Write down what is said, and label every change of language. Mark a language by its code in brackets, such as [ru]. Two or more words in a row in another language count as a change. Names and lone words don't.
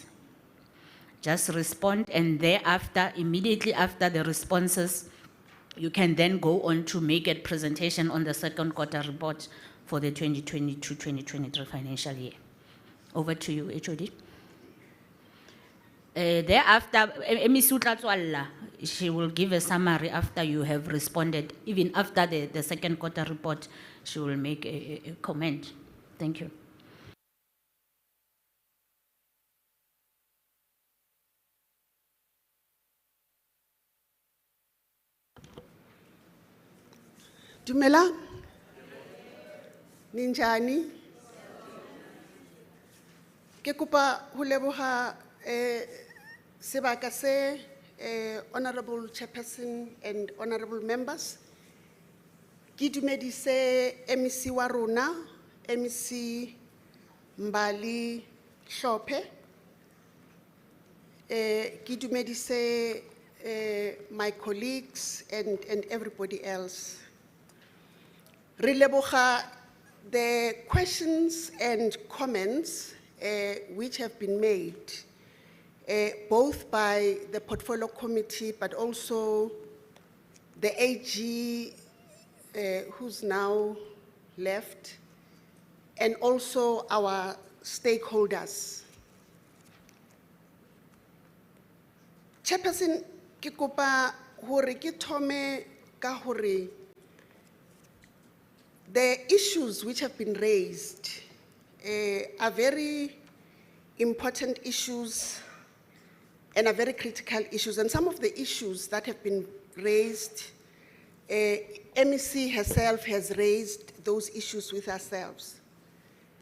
[en] Just respond, and thereafter, immediately after the responses, you can then go on to make a presentation on the second quarter report for the 2022-2023 financial year. Over to you, HOD. Thereafter, MEC Utlatswalla, she will give a summary after you have responded. Even after the second quarter report, she will make a comment. Thank you. [st] Dumela, ninjani. Ke kopa ho leboha sebaka se [en] Honorable Chairperson and Honorable Members. [st] Ke dumedise MEC wa rona, MEC Mbali Hlophe. Ke dumedise [en] my colleagues and everybody else. [st] Re leboha [en] the questions and comments which have been made both by the portfolio committee but also the AG who's now left, and also our stakeholders. Chairperson, [st] ke kopa hore ke thome ka hore [en] the issues which have been raised are very important issues and are very critical issues. And some of the issues that have been raised, MEC herself has raised those issues with herself.